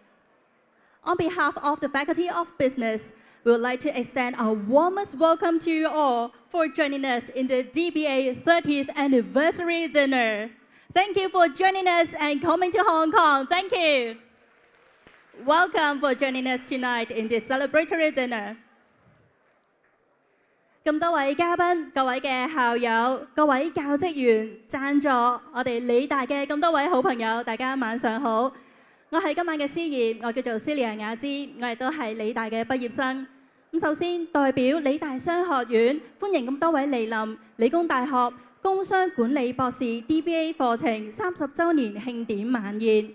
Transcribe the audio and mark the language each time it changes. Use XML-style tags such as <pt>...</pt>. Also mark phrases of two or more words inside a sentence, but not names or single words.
<en>On behalf of the Faculty of Business, we would like to extend our warmest welcome to you all for joining us in the DBA 30th anniversary dinner. Thank you for joining us and coming to Hong Kong. Thank you. Welcome for joining us tonight in this celebratory dinner.</en> <yue>咁多位嘉賓、各位嘅校友、各位教職員、贊助我哋理大嘅咁多位好朋友，大家晚上好。我係今晚嘅司儀，我叫做 Celia 雅芝，我亦都係理大嘅畢業生。咁首先代表理大商學院歡迎咁多位蒞臨理工大學工商管理博士 DBA 課程30週年慶典晚宴。</yue>